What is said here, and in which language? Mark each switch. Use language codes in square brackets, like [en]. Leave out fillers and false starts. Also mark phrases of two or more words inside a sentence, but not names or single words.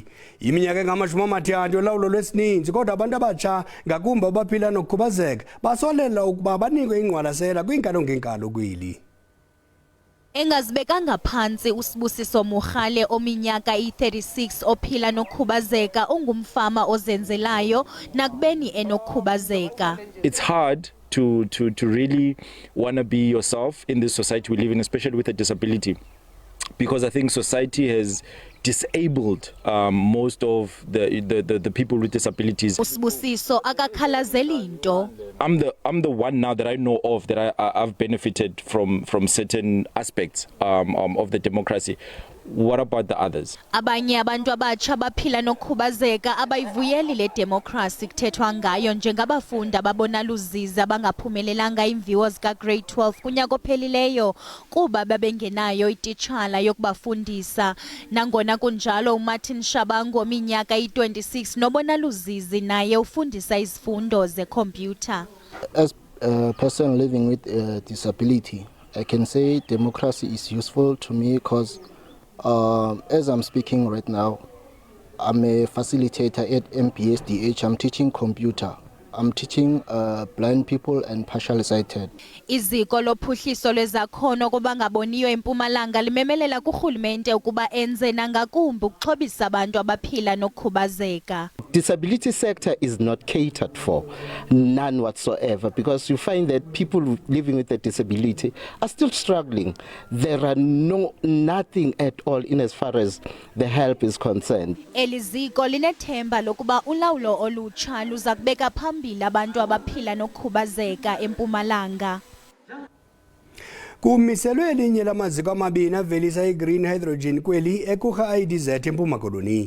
[xh] Iminyaka engama-30 yolawulo lwesininzi kodwa abantu abatsha ngakumbi abaphila nokukhubazeka basolela ukuba banikwe ingqwalasela kwiinkalo ngeenkalo kweli. Engazibekanga phansi uSibusiso Mugale ominyaka i-36 ophila nokukhubazeka ungumfama ozenzelayo nakubeni enokukhubazeka. [en] It's hard to really want to be yourself in this society we live in, especially with a disability, because I think society has disabled most of the people with disabilities. [xh] Usibusiso akakhalazeli into. [en] I'm the one now that I know of that I've benefited from certain aspects of the democracy. What about the others? [xh] Abanye abantu abatsha baphila nokukhubazeka abayivuyeli le democracy kuthethwa ngayo njengabafundi ababona luzizi abangaphumelelanga imviwo zika grade 12 kunyaka ophelileyo kuba babengenayo ititshala yokubafundisa. Nangona kunjalo uMartin Shabangu ominyaka i-26 nobona luzizi naye ufundisa izifundo zekhompyutha. [en] As a person living with a disability, I can say democracy is useful to me because as I'm speaking right now, I'm a facilitator at MPSDH. I'm teaching computer. I'm teaching blind people and partially sighted. [xh] Iziko lophuhliso lwezakhono kubangaboniyo eMpumalanga limemelela kurhulumente ukuba enze nangakumbi ukuxhobisa abantu abaphila nokukhubazeka. [en] Disability sector is not catered for, none whatsoever, because you find that people living with a disability are still struggling. There are nothing at all in as far as the help is concerned. [xh] Eliziko linethemba lokuba ulawulo olutsha luza kubeka phambili abantu abaphila nokukhubazeka eMpumalanga. Kumiselwe elinye lamaziko amabini avelisa i- [en] green hydrogen [xh] kweli ekurha IDZ eMpuma Koloni.